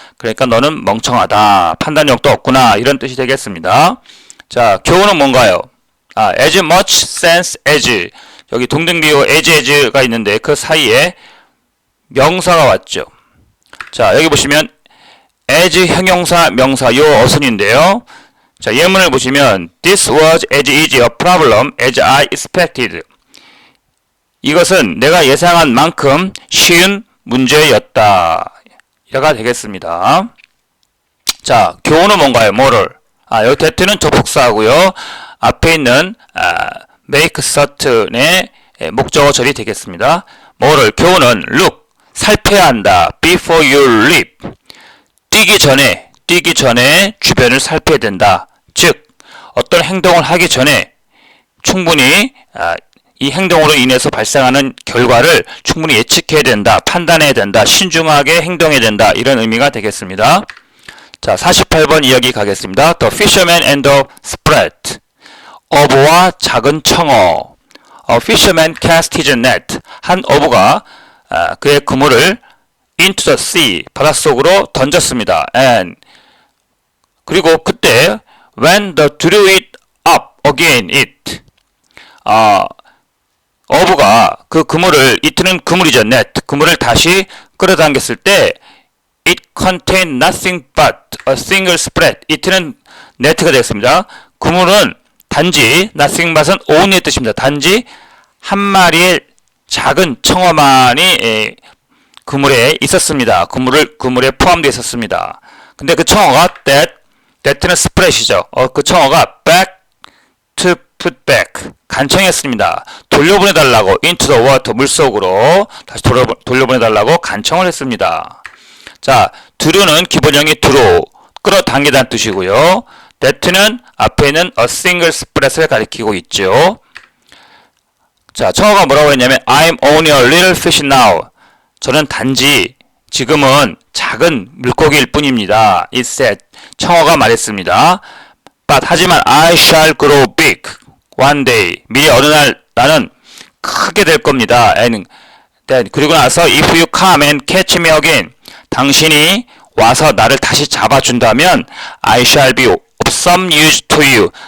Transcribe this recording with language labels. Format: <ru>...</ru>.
<ko>그러니까 너는 멍청하다. 판단력도 없구나. 이런 뜻이 되겠습니다. 자, 교훈은 뭔가요?</ko> <en>as much sense as</en> <ko>여기 동등비호 as가 있는데 그 사이에 명사가 왔죠. 자, 여기 보시면 as 형용사 명사 요 어순인데요. 자, 예문을 보시면</ko> <en>this was as easy a problem as I expected.</en> <ko>이것은 내가 예상한 만큼 쉬운 문제였다. 이래가 되겠습니다. 자, 교훈은 뭔가요? 뭐를? 여기 that는 접속사하고요. 앞에 있는</ko> <en>make certain</en> <ko>의 목적어 절이 되겠습니다. 뭐를? 교훈은 look, 살펴야 한다.</ko> <en>before you leap.</en> <ko>뛰기 전에 주변을 살펴야 된다. 즉, 어떤 행동을 하기 전에 충분히 이 행동으로 인해서 발생하는 결과를 충분히 예측해야 된다. 판단해야 된다. 신중하게 행동해야 된다. 이런 의미가 되겠습니다. 자, 48번 이야기 가겠습니다.</ko> <en>The fisherman and the sprat.</en> <ko>어부와 작은 청어.</ko> <en>A fisherman cast his net.</en> <ko>한 어부가 그의 그물을</ko> <en>into the sea.</en> <ko>바닷속으로 던졌습니다.</ko> <en>And</en> <ko>그리고 그때</ko> <en>when the drew it up again it.</en> <ko>어부가 그 그물을 it는 그물이죠.</ko> <en>net.</en> <ko>그물을 다시 끌어당겼을 때</ko> <en>it contained nothing but a single sprat.</en> <ko>it는 net가 되겠습니다. 그물은 단지</ko> <en>nothing but</en> <ko>은 only의 뜻입니다. 단지 한 마리의 작은 청어만이 그물에 있었습니다. 그물에 포함되어 있었습니다. 근데 그 청어가 that는 sprat이죠. 그 청어가</ko> <en>back to put back</en> <ko>간청했습니다. 돌려보내달라고</ko> <en>into the water</en> <ko>물속으로 다시 돌려보내달라고 간청을 했습니다. 자, 드루는 기본형이 드로 끌어당기다는 뜻이고요. that는 앞에 있는</ko> <en>a single sprat</en> <ko>을 가리키고 있죠. 자, 청어가 뭐라고 했냐면</ko> <en>I'm only a little fish now.</en> <ko>저는 단지 지금은 작은 물고기일 뿐입니다.</ko> <en>It said.</en> <ko>청어가 말했습니다.</ko> <en>But 하지만 I shall grow big one day.</en> <ko>미래 어느 날 나는 크게 될 겁니다.</ko> <en>And then</en> <ko>그리고 나서</ko> <en>if you come and catch me again.</en> <ko>당신이 와서 나를 다시 잡아준다면</ko> <en>I shall be of some use to you.</en>